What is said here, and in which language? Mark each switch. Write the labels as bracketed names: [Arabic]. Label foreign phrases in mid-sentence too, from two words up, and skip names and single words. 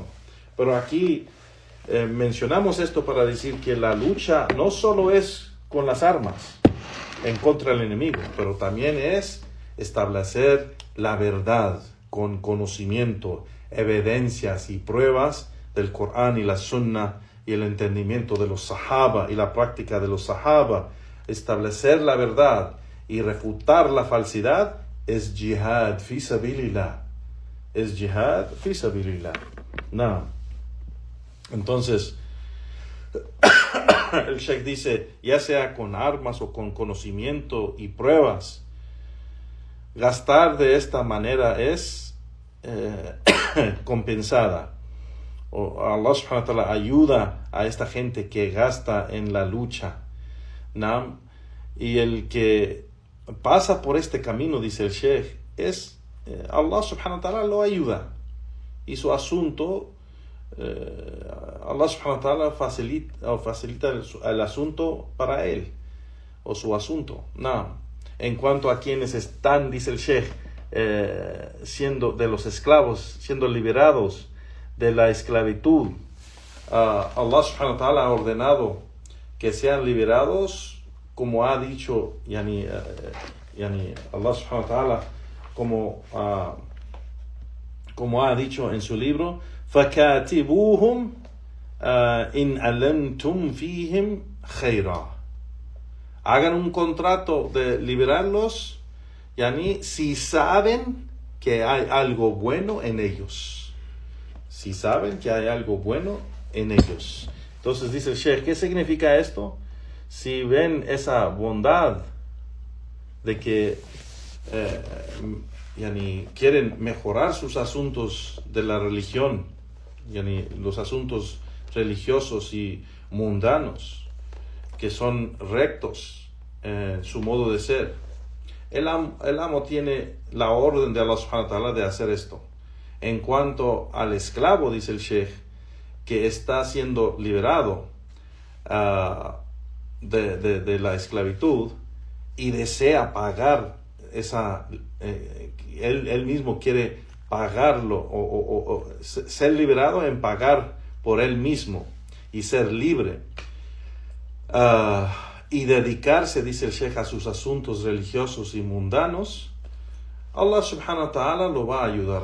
[Spanish] Pero aquí mencionamos esto para decir que la lucha no solo es con las armas en contra del enemigo, pero también es establecer la verdad con conocimiento, evidencias y pruebas del Corán y la Sunna y el entendimiento de los Sahaba y la práctica de los Sahaba. Establecer la verdad y refutar la falsidad es [Arabic] جهاد في سبيل الله. [Spanish] Es [Arabic] جهاد في سبيل الله. [Spanish] No. Entonces, el Sheikh dice, ya sea con armas o con conocimiento y pruebas, gastar de esta manera es compensada. O Allah [Arabic] سبحانه وتعالى [Spanish] ayuda a esta gente que gasta en la lucha. ¿No? Y el que pasa por este camino, dice el Sheikh, es Allah [Arabic] سبحانه وتعالى [Spanish] lo ayuda. Y su asunto, Allah [Arabic] سبحانه وتعالى [Spanish] facilita el asunto para él, o su asunto. No. En cuanto a quienes están, dice el Sheikh, siendo de los esclavos, siendo liberados de la esclavitud, Allah [Arabic] سبحانه وتعالى [Spanish] ha ordenado que sean liberados, como ha dicho Allah [Arabic] سبحانه وتعالى, [Spanish] como ha dicho en su libro, [Arabic] فَكَاتِبُوهُمْ إِنْ أَلَمْتُمْ فِيهِمْ خَيْرًا. [Spanish] Hagan un contrato de liberarlos, si saben que hay algo bueno en ellos. Si saben que hay algo bueno en ellos. Entonces dice el Sheikh, ¿qué significa esto? Si ven esa bondad de que quieren mejorar sus asuntos de la religión, los asuntos religiosos y mundanos, que son rectos en su modo de ser, el amo tiene la orden de Allah [Arabic] سبحانه وتعالى [Spanish] de hacer esto. En cuanto al esclavo, dice el Sheikh, que está siendo liberado de la esclavitud y desea pagar él mismo quiere pagarlo o ser liberado en pagar por él mismo y ser libre y dedicarse, dice el Sheikh, a sus asuntos religiosos y mundanos, Allah [Arabic] سبحانه وتعالى [Spanish] lo va a ayudar.